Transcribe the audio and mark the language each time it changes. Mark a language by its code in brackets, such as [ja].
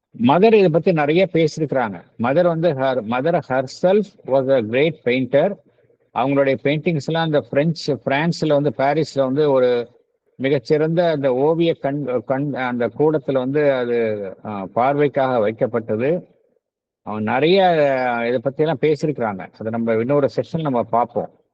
[ta] Mother இதை பத்தி நிறைய பேசியிருக்கிறாங்க. [en] Mother herself was a great painter. [ta] அவங்களுடைய பெயிண்டிங்ஸ் எல்லாம் அந்த பிரான்ஸ்ல வந்து பாரிஸ்ல வந்து ஒரு மிகச்சிறந்த அந்த ஓவிய அந்த கூடத்துல வந்து அது பார்வைக்காக வைக்கப்பட்டது. அவன் நிறைய இதை பத்தி எல்லாம் பேசியிருக்கிறாங்க. அதை நம்ம இன்னொரு செஷன் நம்ம பார்ப்போம்.